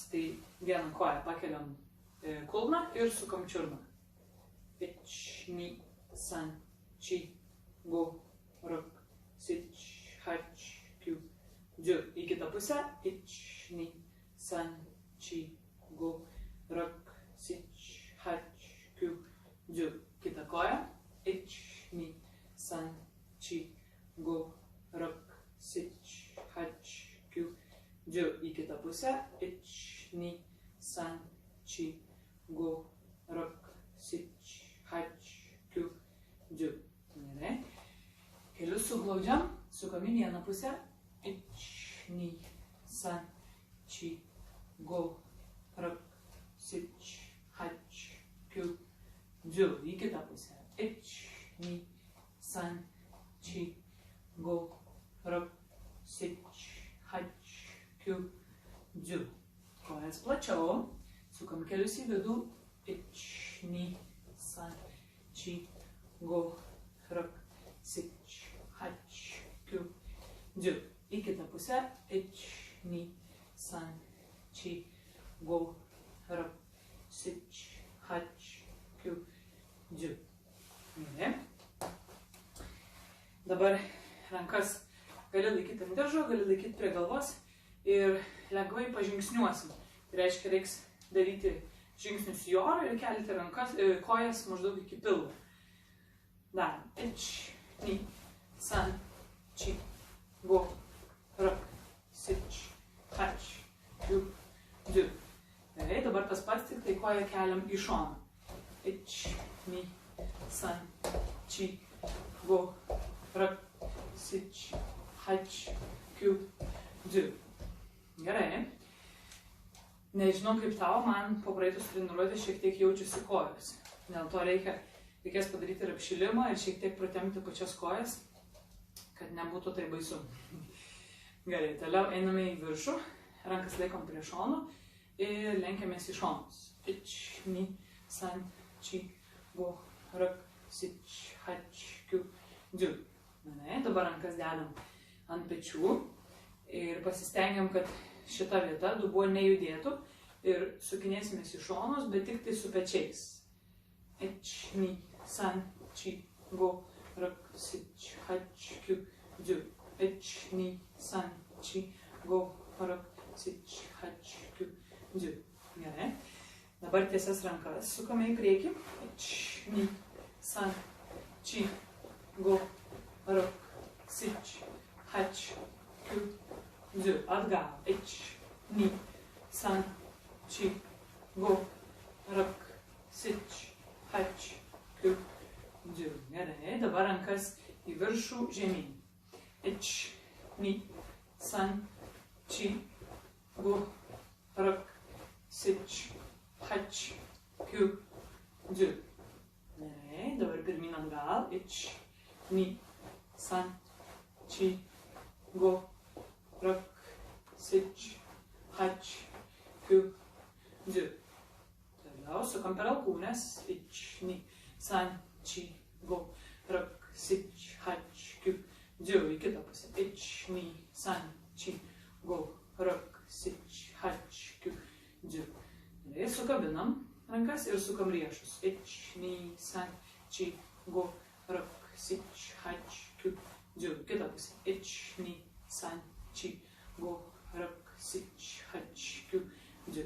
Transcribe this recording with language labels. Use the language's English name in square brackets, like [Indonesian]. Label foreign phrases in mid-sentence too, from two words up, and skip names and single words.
[Lithuanian] Tai vieną koją pakeliam kulną ir sukam čiurną. [Japanese] 一、二、三、四、五、六、七, 八、九、十. [Lithuanian] Į kitą pusę. [Japanese] 一、二、三、四、五、六、七、八、九、十. [Lithuanian] Kita koja. [Japanese] 一、二、三、四、五、六、七, 八、九、十. [Lithuanian] Į kitą pusę. [Japanese] 一、二、三、四、五、六、七, 八、九、十. [Lithuanian] Gerai. Kelius suglaudžiam, sukam į vieną pusę. [Japanese] 一、二、三、四、五、六、七, 八、九、十. [Lithuanian] Į kitą pusę. [Japanese] 一、二、三、四、五、六、七, 八、九、十. [Lithuanian] Kojas plačiau. Sukam kelius į vidų. [Japanese] 一、二、三、四、五、六、七, 八、九、十. [Lithuanian] Į kitą pusę. [Japanese] 一、二、三、四、五、六、七, 八、九、十. [Lithuanian] Gerai. Dabar rankas gali laikyti ant diržo, gali laikyti prie galvos ir lengvai pažingsniuosim. Tai reiškia, reiks daryti žingsnius į orą ir kelti rankas, kojas maždaug iki pilvo. Darom. [Japanese] 一、二、三、四、五、六、七, 八、九、十. [Lithuanian] Gerai, dabar tas pats, tik tai koją keliam į šoną. [Japanese] 一、二、三、四、五、六、七, 八、九、十. [Lithuanian] Gerai. Nežinau kaip tau, man po praeitus treniruotės šiek tiek jaučiusi kojas. Dėl to reikės padaryti ir apšilimą ir šiek tiek pratempti pačias kojas, kad nebūtų tai baisu. Gerai, toliau einame į viršų, rankas laikom prie šono ir lenkiamės į šonus. [Japanese] 一、二、三、四、五、六、七, 八、九、十. [Lithuanian] Dabar rankas dedam ant pečių ir pasistengiam, kad šita vieta dubuo nejudėtų ir sukinėsimės į šonus, bet tik tai su pečiais. [Japanese] 一、二、三、四、五、六、七、八、九、十. 一、二、三、四、五、六、七, 八、九、十. [Lithuanian] Gerai. Dabar tiesias rankas sukame į priekį. [Japanese] 一、二、三、四、五、六、七, 八、九、十. [Lithuanian] Atgal. [Japanese] 一、二、三、四、五、六、七, 八、九、十. [Lithuanian] Gerai. Dabar rankas į viršų žemyn. [Japanese] 一、二、三、四、五, 六、七、八、九、十. [Lithuanian] Gerai, dabar pirmin atgal, [Japanese] 一、二、三、四、五, 六、七、八、九、十. [Lithuanian] Toliau sukam per alkūnes, [Japanese] 一、二、三、四、五, 六、七、八、九、十. [Lithuanian] Į kitą pusę, [Japanese] 一、二、三、四、五, 六、七、八、九、十. [Lithuanian] Gerai, sukabinam rankas ir sukam riešus. [Japanese] 一、二、三、四、五, 六、七、八、九、十. [Lithuanian] Kitą pusę. [Japanese] 一、二、三、四、五, 六、七、八、九、十.